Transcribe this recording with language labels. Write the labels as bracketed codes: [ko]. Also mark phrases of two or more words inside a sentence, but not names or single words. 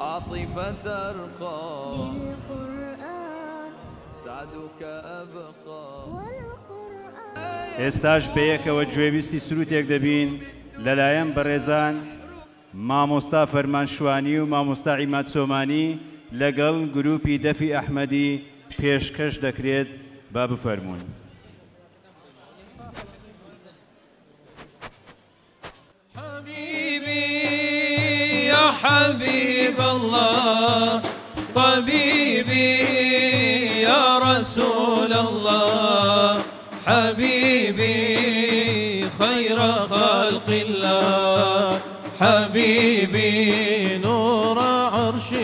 [ar] العاطفة ترقى بالقرآن سعدك أبقى والقرآن. [ckb] ئێستاش بەیەکەوە گوێویستی سروتێک دەبین لەلایەن بەڕێزان مامۆستا فەرمانشوانی و مامۆستا عیماد سۆمانی لەگەڵ گروپی دەفی ئەحمەدی پێشکەش دەکرێت با بفەرمونون. [ar] يا حبيب الله طبيبي يا رسول الله حبيبي خير خلق الله حبيبي نور عرش